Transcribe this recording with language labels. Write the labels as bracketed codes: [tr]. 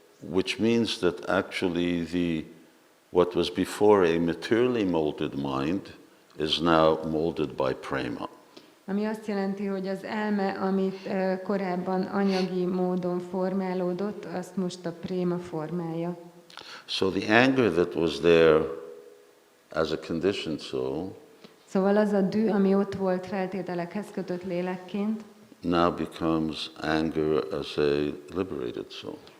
[en] Which means that actually what was before a materially molded mind is now molded by prema. [hu] Ami azt jelenti, hogy az elme, amit korábban anyagi módon formálódott, azt most a préma formálja. [en] So the anger that was there as a conditioned soul, [hu] Szóval az a dű, ami ott volt feltételekhez kötött lélekként, [en] now becomes anger as a liberated soul.